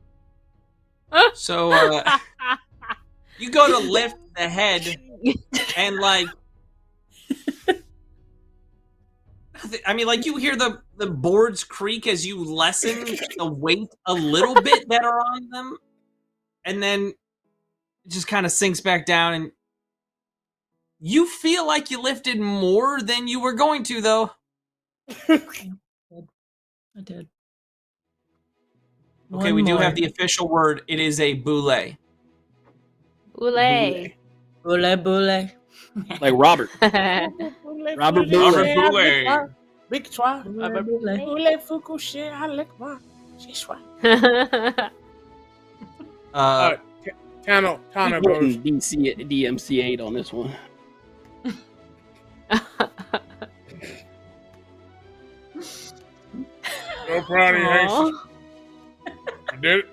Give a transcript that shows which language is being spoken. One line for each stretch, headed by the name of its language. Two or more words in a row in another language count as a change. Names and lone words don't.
English: So you go to lift the head and like I mean, like you hear the boards creak as you lessen the weight a little bit that are on them, and then it just kind of sinks back down, and you feel like you lifted more than you were going to, though. I did. Okay, we do have the official word. It is a boule. Boule. Boule. Like Robert. Robert Boule. Victoire. Boule Fukushi Alekma. Tano goes. DMC8 on this one. So proud of you, Hasty. You did it.